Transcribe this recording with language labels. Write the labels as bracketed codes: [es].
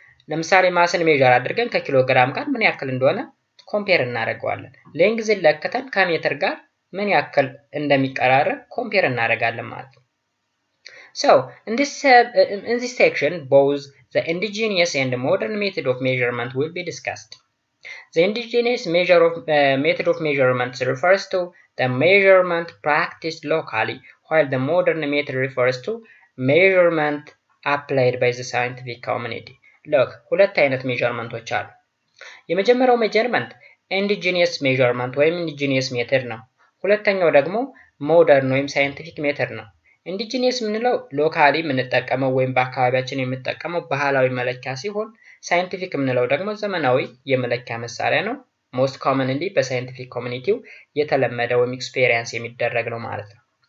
[am] ለምሳሌ ማስን ሜጀር አድርገን ከኪሎግራም ጋር ምን ያክል እንደሆነ ኮምፔር እናደርገዋለን። ሌንግዝን ለክተን ከሜትር ጋር ምን ያክል እንደሚቀራረብ ኮምፔር እናደርጋለን ማለት ነው። [en] So in this section both the indigenous and modern method of measurement will be discussed. The indigenous method of measurement refers to the measurement practiced locally, while the modern method refers to measurement applied by the scientific community. [am] Look, ሁለት አይነት ሜዠርመንቶች አሉ። የመጀመሪያው ሜዠርመንት ኢንዲጂኒየስ ሜዠርመንት ወይም ኢንዲጂኒየስ ሜተድ ነው። ሁለተኛው ደግሞ ሞደርን ወይም ሳይንቲፊክ ሜተድ ነው። ኢንዲጂኒየስ የምንለው ሎካሊ የምንጠቀመው ወይም በአካባቢያችን የምንጠቀመው ባህላዊ መለኪያ ሲሆን ሳይንቲፊክ የምንለው ደግሞ ዘመናዊ የመለኪያ መሳሪያ ነው። ሞስት ኮመንሊ በሳይንቲፊክ ኮሚኒቲው የተለመደ ወይም ኤክስፔሪየንስ የሚደረግ ነው ማለት ነው።